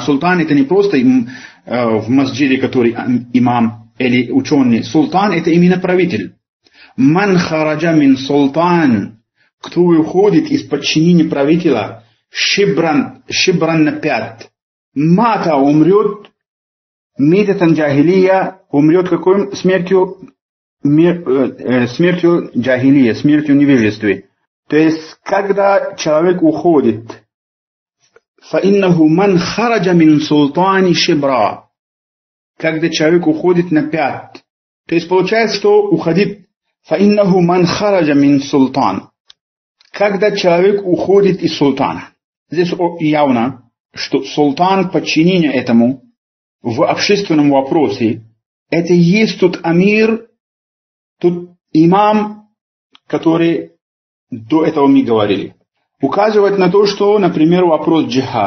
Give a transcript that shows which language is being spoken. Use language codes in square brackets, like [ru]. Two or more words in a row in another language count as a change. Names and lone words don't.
[ru] Султан это не просто в масджиде, который имам или ученый. Султан это именно правитель. [ar] من خرج من السلطان, [ru] кто выходит из подчинения правителя, шибран на 5. Мата умрет, [ar] ميتة جاهلية, [ru] умрет какой смертью? Смертью джахилия, смертью невежества. То есть, когда человек уходит, [ar] فَإِنَّهُ مَنْ خَرَجَ مِنْ سُلْطَانِ شِبْرًا, [ru] когда человек уходит на 5. То есть, получается, что уходит [ar] فَإِنَّهُ مَنْ خَرَجَ مِنْ سُلْطَانِ, [ru] когда человек уходит из султана. Здесь явно, что султан подчинение этому в общественном вопросе, это и есть тот амир, тут имам, который до этого мы говорили, указывает на то, что, например, вопрос джихад.